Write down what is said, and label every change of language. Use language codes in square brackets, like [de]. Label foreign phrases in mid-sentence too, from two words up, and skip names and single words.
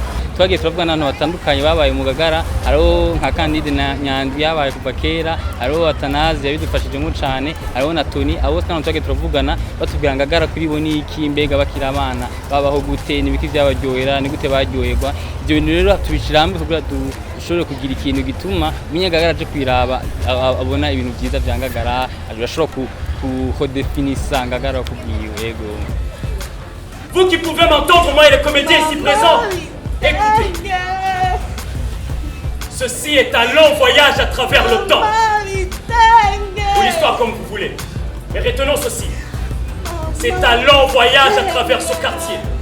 [rn] Twagiye turavuga n'abantu batandukanye babaye mu Ngagara, hariho nka Candide na Nyandwi yabaye kuva kera, hariho Atanazi yabidufashijemo cyane, hariho na Tony, abo twese twagiye turavugana batubwira Ngagara kuri bo niki mbega bakira abana babaho gute n'ibiki byabaryohera ni gute baryoherwa. Ibyo bintu rero tubishira hamwe kugira dushobore kugira ikintu gituma Ngagara aje kwiraba abona ibintu byiza bya Ngagara, ashobora kudefinisa Ngagara kubwiwe yego. [fr] Vous qui pouvez m'entendre, moi et les comédiens ici présents, écoutez. Ceci est un long voyage à travers le temps. Ou l'histoire comme vous voulez. Mais retenons ceci. C'est un long voyage à travers ce quartier.